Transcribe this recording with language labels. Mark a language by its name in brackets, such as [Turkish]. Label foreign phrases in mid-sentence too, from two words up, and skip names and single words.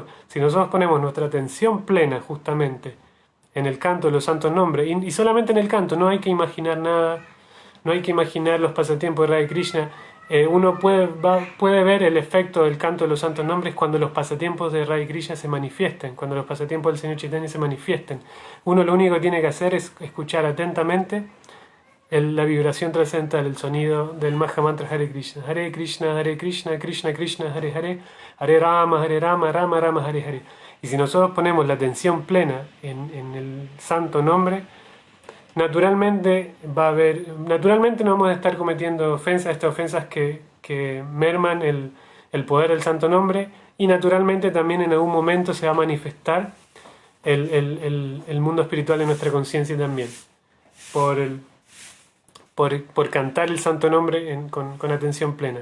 [Spanish] Si nosotros ponemos nuestra atención plena justamente en el canto de los santos nombres, y solamente en el canto, no hay que imaginar nada, no hay que imaginar los pasatiempos de Radha Krishna. Uno puede ver el efecto del canto de los santos nombres cuando los pasatiempos de Radha Krishna se manifiesten, cuando los pasatiempos del Señor Chaitanya se manifiesten. Uno lo único que tiene que hacer es escuchar atentamente la vibración trascendental, el sonido del Mahamantra Hare Krishna. [Sanskrit] हरे कृष्ण कृष्ण कृष्ण हरे हरे हरे राम राम राम हरे हरे, Hare Rama, Rama Rama, Hare Hare. [Spanish] Y si nosotros ponemos la atención plena en el santo nombre, naturalmente no vamos a estar cometiendo ofensas, estas ofensas que merman el poder del santo nombre, y naturalmente también en algún momento se va a manifestar el mundo espiritual en nuestra conciencia también, por cantar el santo nombre con atención plena.